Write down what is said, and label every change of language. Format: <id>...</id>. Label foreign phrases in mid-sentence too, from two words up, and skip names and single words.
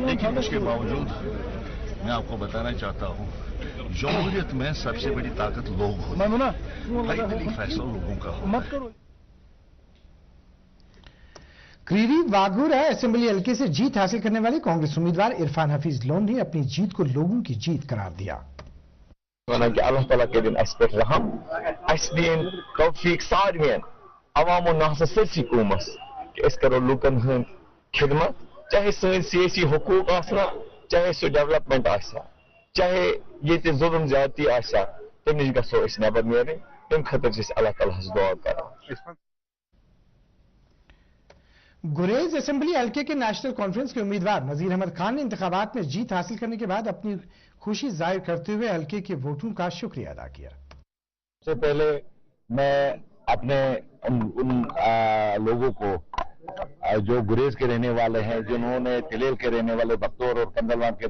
<hi>लेकिन उसके बावजूद मैं आपको बताना चाहता हूँ, जमहूरियत में सबसे बड़ी ताकत लोग होते हैं। फाइनली फैसला लोगों का होता है। क्रीरी वाघूरा असेंबली हल्के से जीत हासिल करने वाले कांग्रेस उम्मीदवार इरफान हफीज लोन ने अपनी जीत को लोगों की जीत करार दिया।</hi> <ks>अल्लाह ताला के दिन अस पे रहम अस दिन तौफीक सारवेन अवामो नास सरसी कौमस कि अस करो लूकन हन खिदमत, चाहे सन सियासी हुकूक आसना, चाहे सो डेवलपमेंट आसा, चाहे ये जुल्म ज्यादती आसा, तम नश गो नबर नेरे। तम खतर अल्लाह ताला दुआ कर।</ks> <hi>गुरेज असेंबली हल्के के नेशनल कॉन्फ्रेंस के उम्मीदवार नजीर अहमद खान ने इंतखाबात में जीत हासिल करने के बाद अपनी खुशी जाहिर करते हुए हल्के के वोटरों का शुक्रिया अदा किया। सबसे पहले मैं अपने उन लोगों को जो गुरेज के रहने वाले हैं, जिन्होंने तिलेल के रहने वाले, बख्तौर और कंदलवान के</hi>